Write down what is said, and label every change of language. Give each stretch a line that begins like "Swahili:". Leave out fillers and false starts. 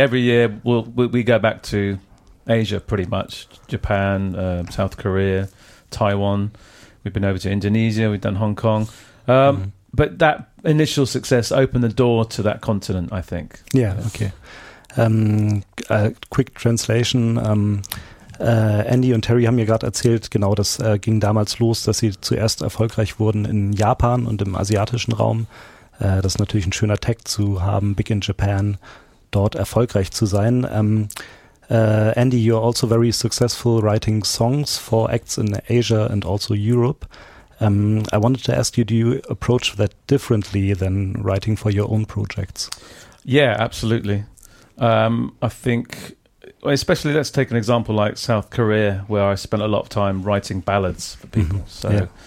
English: Every year we go back to Asia, pretty much. Japan, South Korea, Taiwan. We've been over to Indonesia. We've done Hong Kong. But that initial success opened the door to that continent, I think. Yeah, okay. A quick translation.
German: Andy und Terry haben mir gerade erzählt, genau, das ging damals los, dass sie zuerst erfolgreich wurden in Japan und im asiatischen Raum. Das ist natürlich ein schöner Tag zu haben,
English: big in Japan,
German: dort erfolgreich zu sein.
English: Andy, you're also very successful writing songs for acts in Asia and also Europe. I wanted to ask you, do you approach that differently than writing for your own projects? Yeah, absolutely. I think, especially, let's take an example like South Korea, where I spent a lot of time writing ballads for people. Mm-hmm.